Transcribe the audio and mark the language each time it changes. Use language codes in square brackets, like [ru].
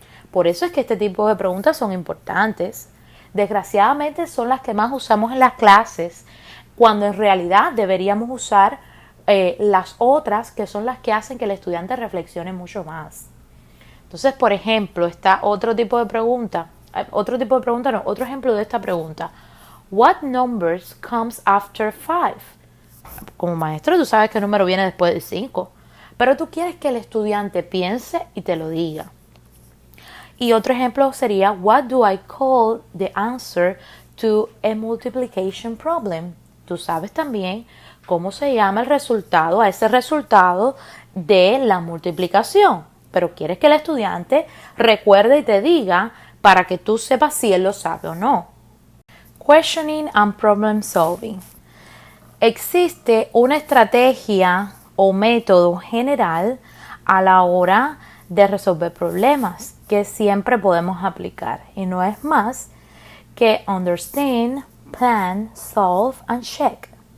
[es] Por eso es que este tipo de preguntas son importantes. Desgraciadamente son las que más usamos en las clases, cuando en realidad deberíamos usar las otras, que son las que hacen que el estudiante reflexione mucho más. Entonces, por ejemplo, está otro ejemplo de esta pregunta. [en] What numbers comes after 5? [es] Como maestro, tú sabes qué número viene después de 5, pero tú quieres que el estudiante piense y te lo diga. Y otro ejemplo sería: [en] What do I call the answer to a multiplication problem? [es] Tú sabes también cómo se llama el resultado, a ese resultado de la multiplicación, pero quieres que el estudiante recuerde y te diga para que tú sepas si él lo sabe o no. [en] Questioning and problem solving. [es] Existe una estrategia o método general a la hora de resolver problemas que siempre podemos aplicar, y no es más que [en] understand, plan, solve and check.